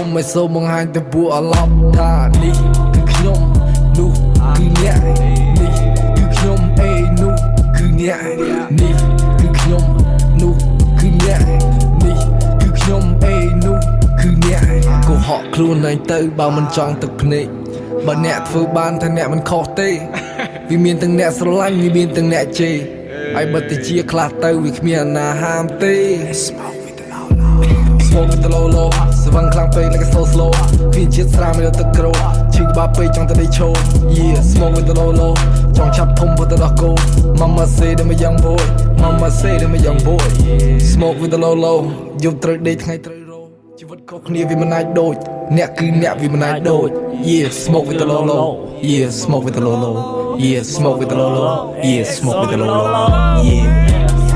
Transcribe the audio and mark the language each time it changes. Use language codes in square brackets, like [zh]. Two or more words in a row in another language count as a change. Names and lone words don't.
[km] ឲ្យសូមបង្ហាញទៅពួកអាឡប់ថានេះគឺខ្ញុំនោះគឺអ្នកនេះគឺខ្ញុំអេនោះគឺអ្នកនេះគឺខ្ញុំនោះគឺអ្នកនេះគឺខ្ញុំអេនោះគឺអ្នកកុហកខ្លួនឯងទៅបើមិនចង់ទឹកភ្នែកបើអ្នកធ្វើបានថាអ្នកមិនខុសទេវាមានទាំងអ្នកស្រឡាញ់វាមានទាំងអ្នកជេរហើយបើទៅជាខ្លះទៅវាគ្មានអាណាហាមទេ [en] Smoke with the low low [km] ស្វឹងខ្លាំងពេក [en] like a slow slow [km] គ្មានជាតិស្រាមនៅទឹកក្រូឈឺក្បាលពេកចង់ទៅដេកឈរ [en] Yeah smoke with the low low [km] ចង់ឆាប់ធំទៅដល់គោ [en] Mama say them a young boy Mama say them a young boy Smoke with the low low [km] យប់ត្រូវដេកថ្ងៃត្រូវរោជីវិតខុសគ្នាវាមិនអាចដូចអ្នកគឺអ្នកវាមិនអាចដូច [en] Yeah smoke with the low low Yeah smoke with the low low Yeah smoke with the low low Yeah smoke with the low low Yeah